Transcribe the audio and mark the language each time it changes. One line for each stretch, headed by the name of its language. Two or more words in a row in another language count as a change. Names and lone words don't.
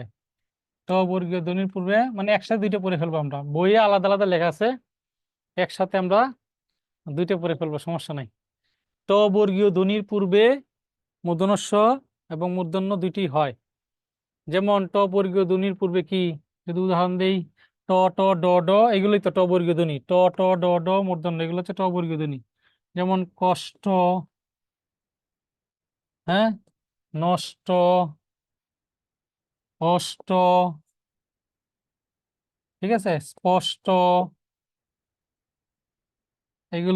Bangla: ট বর্গীয় ধ্বনির পূর্বে মানে একসাথে দুইটা পড়ে ফেলবো, আমরা বইয়ে আলাদা আলাদা লেখা আছে, একসাথে আমরা দুইটা পড়ে ফেলবো, সমস্যা নাই। ট বর্গীয় ধ্বনির পূর্বে মূর্ধন্য ষ এবং মূর্ধন্য দুইটি হয়। যেমন ট বর্গীয় ধ্বনির পূর্বে কি, যদি উদাহরণ দেই, ট ট ড ড, এগুলোই তো ট বর্গীয় ধ্বনি। ট ট ড ড মূর্ধন্য, এগুলো হচ্ছে ট বর্গীয় ধ্বনি। যেমন কষ্ট, হ্যাঁ, নষ্ট, অষ্ট, ঠিক আছে, স্পষ্ট, এগুলো।